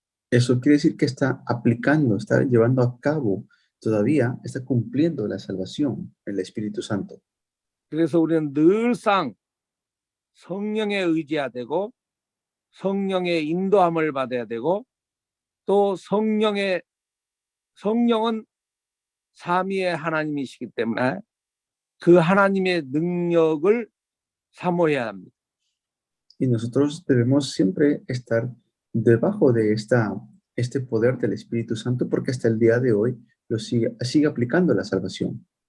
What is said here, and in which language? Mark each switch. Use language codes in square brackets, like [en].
[es] Eso quiere decir que está aplicando, está llevando a cabo, todavía está cumpliendo la salvación el Espíritu Santo. [ko] 그래서 우리는 늘상 성령에 의지해야 되고 성령의 인도함을 받아야 되고 또 성령은 삼위의 하나님이시기 때문에 그 하나님의 능력을 사모해야 합니다. [es] Y nosotros debemos siempre estar debajo de este poder del Espíritu Santo porque hasta el día de hoy sigue aplicando la salvación.